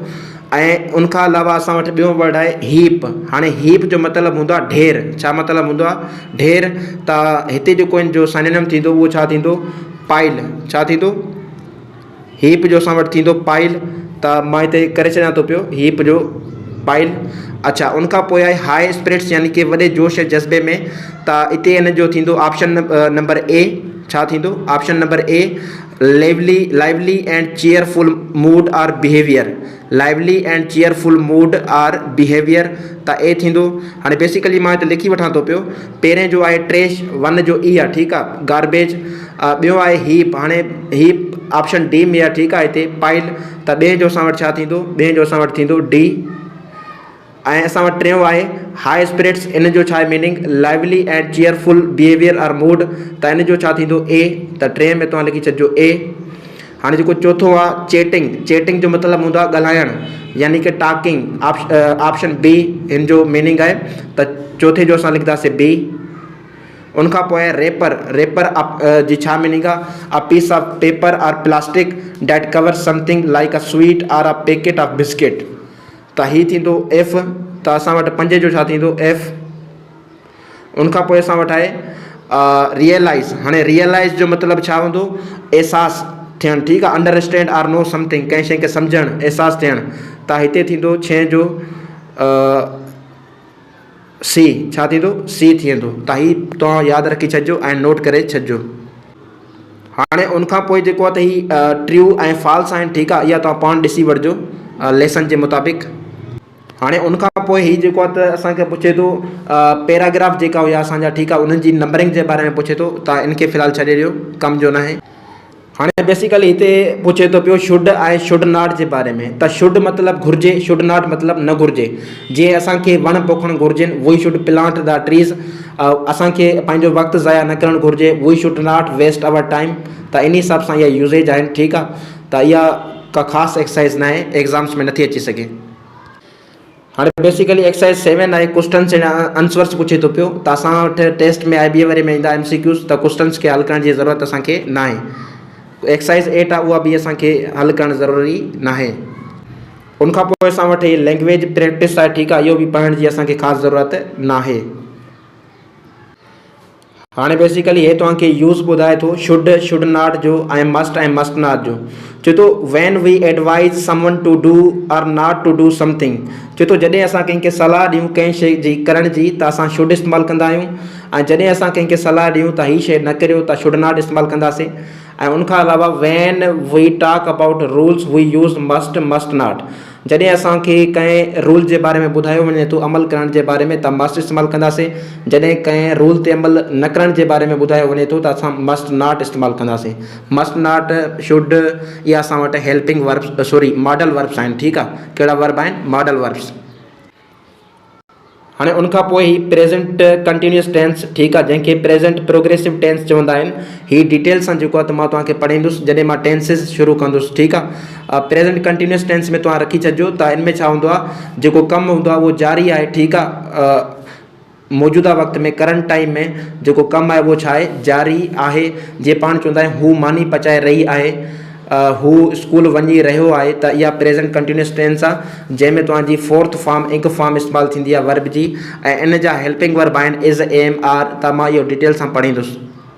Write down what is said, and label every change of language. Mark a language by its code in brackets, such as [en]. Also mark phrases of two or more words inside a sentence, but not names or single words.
[sd] ऐं उनखां अलावा असां वटि ॿियो वर्ड आहे हीप। हाणे हीप जो मतिलबु हूंदो आहे ढेर। छा मतिलबु हूंदो आहे? ढेर। त हिते जेको इन जो साइनोनिम थींदो उहो छा थींदो? पाइल। छा थींदो? हीप जो असां वटि थींदो पाइल। त मां हिते करे छॾियां थो पियो हीप जो पाइल। अच्छा, उनखां पोइ आहे [en] high spirits, [sd] यानी कि वॾे जोश जज़्बे में। त हिते इन जो थींदो [en] option number A. [sd] छा थींदो? [en] option number A, lively and cheerful mood or behaviour. lively and cheerful mood or behaviour, [sd] त ए थींदो। हाणे बेसिकली मां हिते लिखी वठां थो पियो। पहिरें जो आहे ट्रेश, 1 जो ई आहे, ठीकु आहे, गार्बेज। ॿियो आहे हीप। हाणे हीप [en] option D [sd] में आहे, ठीकु आहे, हिते पाइल। त ॿिए जो असां वटि छा थींदो? ॿिए जो असां वटि थींदो डी। ऐं असां वटि टियों आहे [en] high spirits. [sd] इन जो छा आहे मीनिंग? [en] lively and cheerful behaviour or mood. [sd] त इन जो छा थींदो? ए। त 3 में तव्हां लिखी छॾिजो ए। हाँ जो चौथो आ चैटिंग। चैटिंग जो मतलब होंगे ॻाल्हाइण, यानी कि टॉकिंग। [en] option B [sd] इन जो मीनिंग है। तो चौथे जो असां लिखदासीं बी। उनका पोइ रेपर। रेपर जी छा मीनिंग आहे? [en] a piece of paper or plastic that cover something like a sweet or a packet of biscuit. [sd] तो ही थींदो एफ। तो असां वटि पंजे जो छा थींदो? एफ। उनका पोइ असां वटि आहे रियलाइज़। हाणे रियलाइज़ जो मतलब छा हूंदो? एहसास थियणु, ठीकु आहे। [en] understand or know something, [sd] कंहिं शइ खे सम्झणु, एहसास थियणु। त हिते थींदो छह जो सी। छा थींदो? सी थींदो। त ही तव्हां यादि रखी छॾिजो ऐं नोट करे छॾिजो। हाणे उनखां पोइ जेको आहे त ही ट्रू ऐं फॉल्स आहिनि, ठीकु आहे। इहा तव्हां पाण ॾिसी वठिजो लेसन जे मुताबिक़। हाणे उनखां पोइ ही जेको आहे त असांखे पुछे थो पैराग्राफ जेका हुया असांजा, ठीकु आहे, उन्हनि जी नंबरिंग जे बारे में पुछे थो। त इनखे फ़िलहालु छॾे ॾियो, कम जो न आहे। हाणे बेसिकली हिते पुछे थो पियो शुड ऐं [en] should not [sd] जे बारे में। त शुड मतिलबु घुरिजे, शुड नॉट मतिलबु न घुरिजे। जीअं असांखे वण पोखणु घुरिजनि, [en] we should plant the trees. [sd] असांखे पंहिंजो वक़्तु ज़ाया न करणु घुरिजे, [en] we should not waste our time. [sd] त इन हिसाब सां इहा यूज़ेज आहिनि, ठीकु आहे। त इहा का ख़ासि एक्सरसाइज़ न आहे, एग्ज़ाम्स में नथी अची सघे। हाणे बेसिकली एक्सरसाइज 7 आहे, [en] questions and answers [sd] पुछे थो पियो। त असां वटि टेस्ट में IBA वारे में ईंदा MCQs, त क्वेश्चन्स खे हल करण जी ज़रूरत असांखे न आहे। एक्सरसाइज 8 आहे, उहा बि असांखे हल करणु ज़रूरी न आहे। उनखां पोइ असां वटि [en] language practice [sd] आहे, ठीकु आहे। इहो बि पढ़ण जी असांखे ख़ासि ज़रूरत न आहे। हाणे बेसिकली हे तव्हांखे यूज़ ॿुधाए थो [en] should, should not [sd] जो ऐं [en] must not [sd] जो। चए थो [en] when we advise someone to do or not to do something. [sd] चए थो जॾहिं असां कंहिंखे सलाह ॾियूं कंहिं शइ जी करण जी, त असां शुड इस्तेमालु कंदा आहियूं। ऐं जॾहिं असां कंहिंखे सलाह ॾियूं त हीअ शइ न करियो, त [en] should not [sd] इस्तेमालु कंदासीं। ऐं उनखां अलावा [en] when we talk about rules we use must not. [sd] जॾहिं असांखे कंहिं रूल जे बारे में ॿुधायो वञे थो अमल करण जे बारे में, त मस्ट इस्तेमालु कंदासीं। जॾहिं कंहिं रूल ते अमल न करण जे बारे में ॿुधायो वञे थो, त असां [en] must not [sd] इस्तेमालु कंदासीं। [en] must not, should, [sd] इहा असां वटि [en] helping verbs, modal verbs [sd] आहिनि, ठीकु आहे। कहिड़ा वर्ब आहिनि? [en] modal verbs. [sd] हाणे उनखां पोइ ही [en] present continuous tense, [sd] ठीकु आहे, जंहिंखे [en] present progressive tense [sd] चवंदा आहिनि। ही डिटेल सां जेको आहे त मां तव्हांखे पढ़ाईंदुसि जॾहिं मां टेंसिस शुरू कंदुसि, ठीकु आहे। [en] present continuous tense [sd] में तव्हां रखी छॾिजो। त इनमें छा हूंदो आहे, जेको कमु हूंदो आहे उहो जारी आहे, ठीकु आहे। मौजूदा वक़्त में, [en] current time [sd] में जेको कमु आहे उहो छा आहे? जारी आहे। जीअं पाण चवंदा आहियूं हू मानी पचाए रही आहे, हू स्कूल वञी रहियो आहे। त इहा [en] present continuous tense [sd] आहे, जंहिंमें तव्हांजी [en] fourth form ing form [sd] इस्तेमालु थींदी आहे वर्ब जी। ऐं इन जा [en] helping verb [sd] आहिनि [en] is, am, are. [sd] त मां इहो डिटेल सां पढ़ींदुसि।